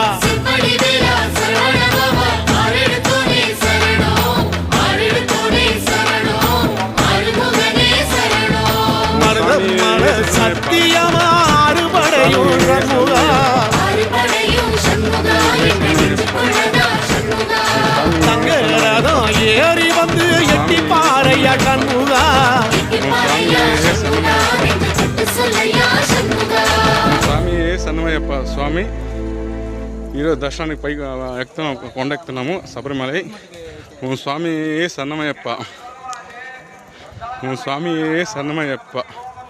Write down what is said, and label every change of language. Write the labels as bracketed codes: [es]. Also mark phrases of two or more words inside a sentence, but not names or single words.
[ta] சத்தியமா அறுபடையும் சண்முகா தங்கரதம் ஏறி வந்து எட்டி பாறையா சண்முகா [te] స్వామి సన్నమయ్యప్ప స్వామి ఈరోజు దర్శనానికి పైకి కొండ ఎక్కుతున్నాము శబరిమలై ఓం స్వామి సన్నమయ్యప్ప ఓం స్వామి సన్నమయ్యప్ప